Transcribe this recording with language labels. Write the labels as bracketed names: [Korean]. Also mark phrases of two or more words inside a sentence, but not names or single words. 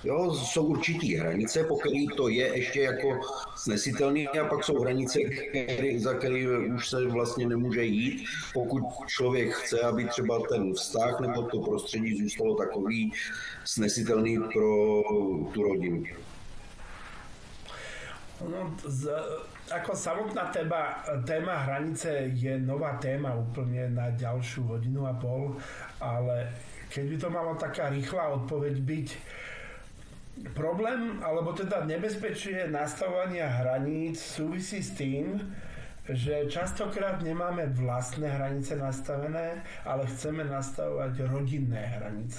[Czech] Jo, jsou určitý hranice, po který to je ještě jako snesitelný, a pak jsou hranice, za které už se vlastně nemůže jít, pokud člověk chce, aby třeba ten vztah nebo to prostředí zůstalo takový snesitelný pro tu rodinu. [Slovak] No, ako samotná téma hranice je nová téma úplne na ďalšiu hodinu a pol, ale keď by to malo taká rýchla odpoveď byť, problém, alebo teda nebezpečie nastavovania hraníc súvisí s tým, že častokrát nemáme vlastné hranice nastavené, ale chceme nastavovať rodinné hranice.